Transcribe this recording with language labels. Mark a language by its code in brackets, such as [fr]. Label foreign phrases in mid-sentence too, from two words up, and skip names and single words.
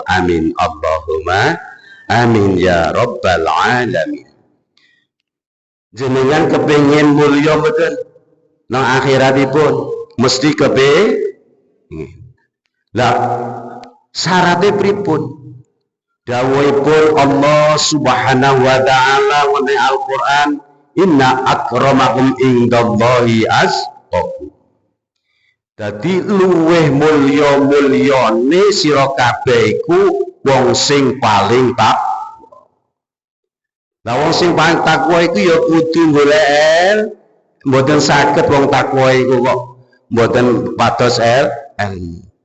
[ar] آمين اللهم آمين يا رب العالمين. [jv] Jenengan kepengin mulya mboten nang akhiratipun mesti kepengin. Lah syaratnya pripun? Dawuhipun Allah [ar] سبحانه وتعالى [jv] wa Al-Qur'an, [ar] إن أكرمكم عند الله أتقاكم. [jv] Dadi luweh mulya-mulyane sira kabeh iku wong sing paling takwa. Lah wong sing paling takwa iku ya kudu golek mboten saged wong takwa iku kok mboten pados ilmu.